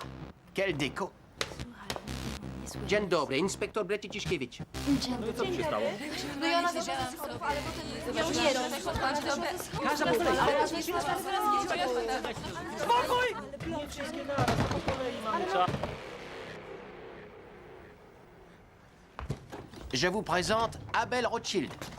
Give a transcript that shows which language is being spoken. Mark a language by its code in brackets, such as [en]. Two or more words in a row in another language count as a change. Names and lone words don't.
[fr] Quel déco. [pl] Dzień dobry, inspektor Brett-Chichkiewicz. Dzień dobry. [fr] Je vous présente Abel Rothschild.